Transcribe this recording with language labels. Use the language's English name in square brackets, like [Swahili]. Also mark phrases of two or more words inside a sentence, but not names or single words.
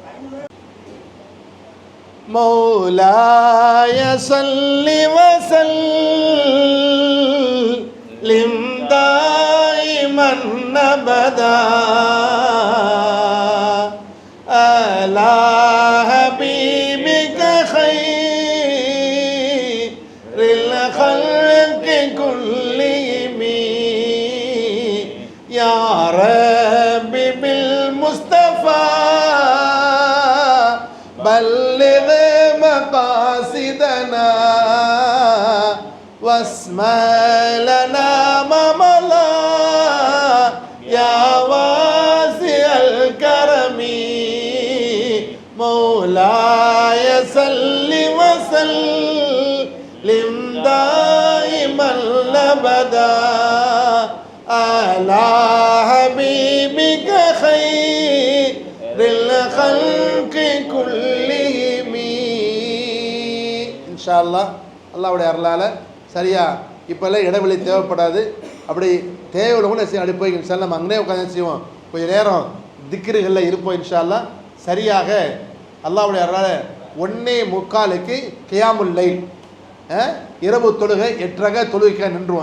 [Arabic] مولاي صل وسلم دائما أبدا على حبيبك خير الخلق كلهم يا ربي بالمصطفى بلغ مقاصدنا واسمع لنا ما مضى يا واسع الكرم مولاي صل وسلم دائما ابدا على حبيبك خير الخلق كلهم إن شاء الله. [Tamil] அல்லாஹ்வுடைய அருளால் சரியா இப்போல்லாம் இடைவெளி தேவைப்படாது. அப்படி தேவையில்லை கூட அப்படி போய் [Arabic] إن شاء الله [Tamil] நம்ம அங்கனே உட்காந்து செய்வோம், கொஞ்சம் நேரம் திக்ருகளில் இருப்போம் [Arabic] إن شاء الله. [Tamil] சரியாக அல்லாஹ்வுடைய அருளால் 1:45 [Arabic] قيام الليل [Tamil] இரவு தொழுகை 8:30 தொழுகைக்காக நின்றுவோம்.